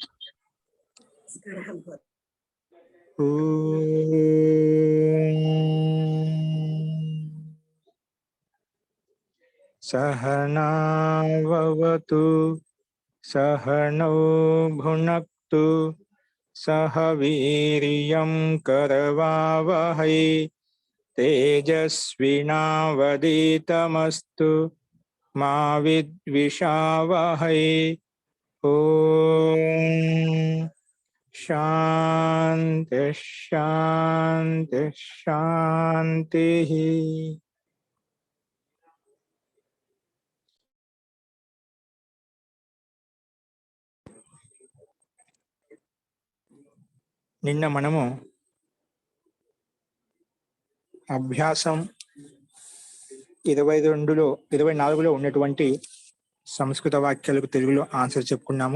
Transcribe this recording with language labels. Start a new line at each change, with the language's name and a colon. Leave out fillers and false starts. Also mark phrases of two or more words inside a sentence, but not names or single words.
Sanskrit: सहनाववतु सहनौ भुनक्तु सह वीर्यं करवावहै तेजस्विनावधीतमस्तु मा विद्विषावहै। ओम शांति शांति शांति।
Telugu: నిన్న మనము అభ్యాసం 24లో ఉన్నటువంటి సంస్కృత వాక్యాలకు తెలుగులో ఆన్సర్ చెప్పుకున్నాము.